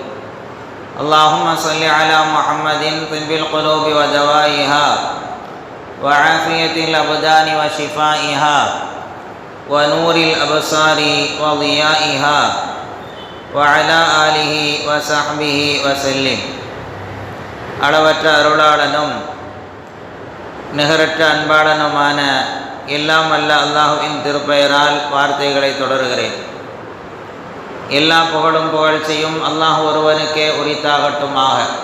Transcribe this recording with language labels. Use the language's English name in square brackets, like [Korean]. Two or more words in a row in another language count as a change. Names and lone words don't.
[Arabic] اللهم صل على محمد طب القلوب ودوائها وعافية الأبدان وشفائها ونور الأبصار وضيائها وعلى آله وصحبه وسلم. [Tamil] அளவற்ற அருளாளனும் நிகரற்ற அன்பாளனுமான எல்லாம் வல்ல அல்லாஹுவின் திருப்பெயரால் வார்த்தைகளை தொடர்கிறேன். எல்லா புகழும் புகழ்ச்சியும் அல்லாஹ் ஒருவனுக்கே உரித்தாகட்டுமாக.